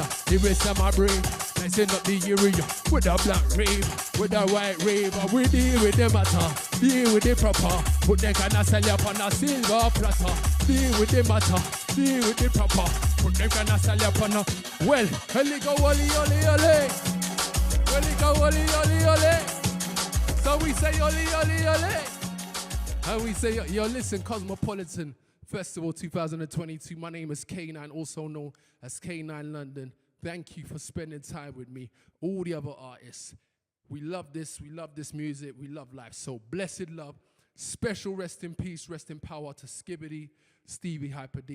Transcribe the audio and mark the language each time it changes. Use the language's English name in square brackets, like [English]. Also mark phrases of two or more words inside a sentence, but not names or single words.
[English] The rest of my brain, I send up the area with a black rave, with a white rave. We deal with them matter, deal with the proper. Put them kind of sell you up on a silver platter. Deal with the matter, deal with the proper. Put them kind of sell you up on a well, helico wally oli oli. Helico wally oli oli. So we say oli oli oli. And we say, yo, listen, Cosmopolitan Festival 2022. My name is K9, also known as K9 London. Thank you for spending time with me. All the other artists. We love this music, we love life. So blessed love. Special rest in peace, rest in power to Skibbity, Stevie, Hyper D.